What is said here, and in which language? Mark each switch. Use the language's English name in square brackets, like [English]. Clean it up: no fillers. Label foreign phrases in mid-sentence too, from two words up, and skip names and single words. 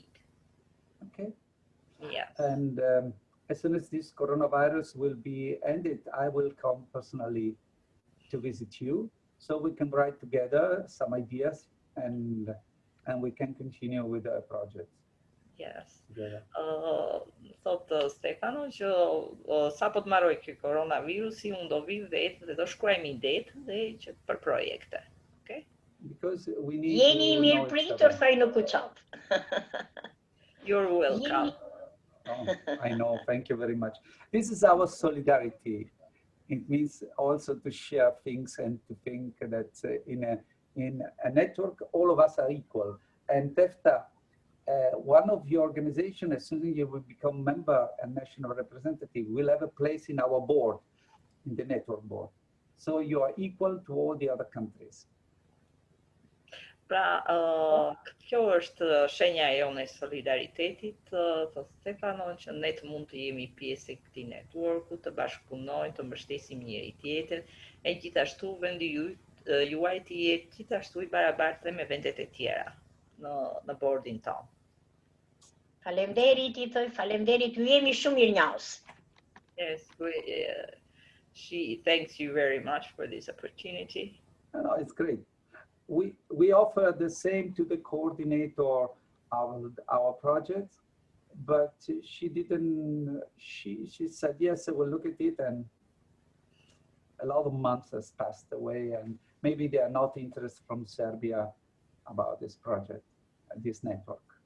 [English] Okay. Yes. And as soon as this coronavirus will be ended, I will come personally to visit you, so we can write together some ideas and we can continue with the project. Yes. [Albanian] Thot Stefano që sa po të mbaroj ky koronavirusi, unë do vi vetë dhe do shkruajmë idetë dhe që për projekte. [English] Okay? Because we need [Albanian] Jeni mirë pritur thoj në Kuçop. [English] You're welcome. Oh, I know, thank you very much. This is our solidarity. It means also to share things and to think that in a network, all of us are equal. And Tefta, one of your organizations, as soon as you will become member and national representative, will have a place in our board, in the network board. So you are equal to all the other countries. [Albanian] Pra, kjo është shenja e jonë e solidaritetit, të Stefano, që ne të mund të jemi pjesë e këtij networku, të bashkëpunojmë, të mbështesim njëri tjetrin, e gjithashtu vendi juaj të jetë gjithashtu I barabartë me vendet e tjera në bordin tonë. Faleminderit I thoj, faleminderit, ju jemi shumë mirënjohës. [English] Yes, she thanks you very much for this opportunity. No, it's great. We offer the same to the coordinator of our project, but she didn't, she said, yes, I will look at it, and a lot of months has passed away, and maybe they are not interested from Serbia about this project, this network.